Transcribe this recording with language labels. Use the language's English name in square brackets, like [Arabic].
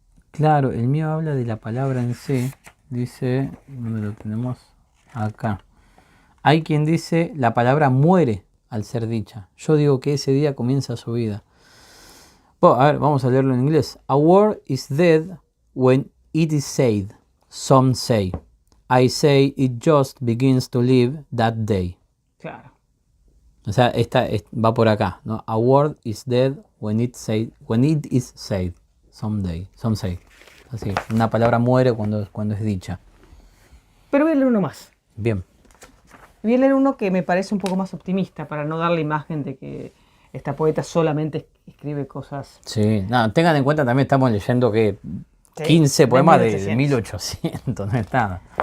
[Spanish] Claro, el mío habla de la palabra en sí. Dice, ¿dónde lo tenemos? Acá. Hay quien dice la palabra muere al ser dicha. Yo digo que ese día comienza su vida. Bueno, a ver, vamos a leerlo en inglés. [English] A word is dead when it is said. Some say. I say it just begins to live that day. [Spanish] Claro. O sea, va por acá, ¿no? [English] A word is dead when it is said. Some say. [Spanish] Así, una palabra muere cuando es dicha. Pero voy a leer uno más. Bien. Voy a leer uno que me parece un poco más optimista, para no dar la imagen de que esta poeta solamente escribe cosas... Sí, no, tengan en cuenta también estamos leyendo que 15 poemas de 1800, no es nada.